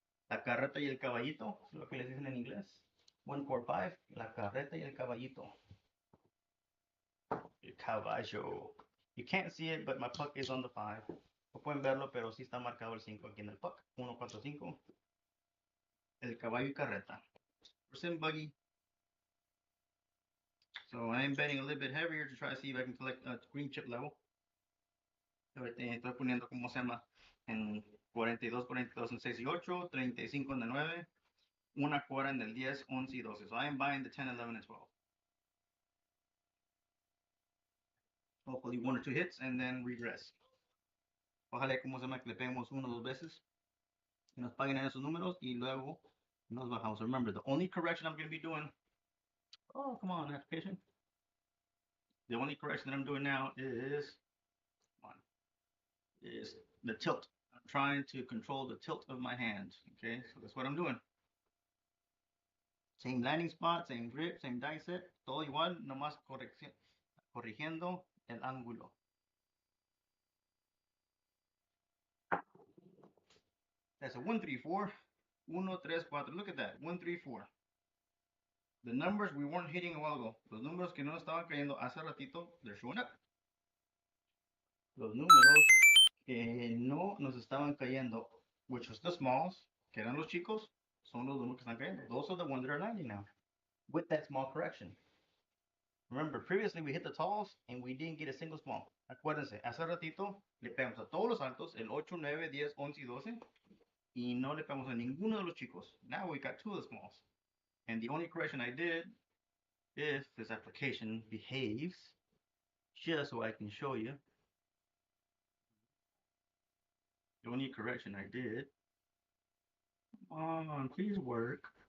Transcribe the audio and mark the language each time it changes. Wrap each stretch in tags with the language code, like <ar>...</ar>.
<es>La carreta y el caballito, es lo que les dicen en inglés. 1, 4, 5. La carreta y el caballito. El caballo.</es> <en>You can't see it, but my puck is on the 5.</en> <es>No pueden verlo, pero sí está marcado el 5 aquí en el puck. 1, 4, 5. El caballo y carreta.</es> <en>Horse and buggy. So I am betting a little bit heavier to try to see if I can collect a green chip level.</en> <es>Estoy poniendo, ¿cómo se llama? En 42, 42 en 6 y 8, 35 en el 9, una cuara en el 10, 11 y 12.</es> <en>So I am buying the 10, 11, and 12. Hopefully 1 or 2 hits and then regress.</en> <es>Ojalá, ¿cómo se llama? Que le peguemos 1 o 2 veces y nos paguen en esos números y luego nos bajamos.</es> <en>Remember, the only correction I'm going to be doing, oh, come on, application. The only correction that I'm doing now is the tilt. I'm trying to control the tilt of my hand. Okay, so that's what I'm doing. Same landing spot, same grip, same die set,</en> <es>todo igual, nomás corrigiendo el ángulo.</es> <en>That's a 1, 3, 4. 1, 3, 4. Look at that. 1, 3, 4. The numbers we weren't hitting a while ago.</en> <es>Los números que no estaban cayendo hace ratito,</es> <en>they're showing up.</en> <es>Los números que no nos estaban cayendo,</es> <en>which was the smalls,</en> <es>que eran los chicos, son los números que están cayendo.</es> <en>Those are the ones that are landing now with that small correction. Remember, previously we hit the talls and we didn't get a single small.</en> <es>Acuérdense, hace ratito le pegamos a todos los altos, el 8, 9, 10, 11 y 12, y no le pegamos a ninguno de los chicos.</es> <en>Now we got two of the smalls. And the only correction I did, if this application behaves, just so I can show you, the only correction I did, come on, please work.</en>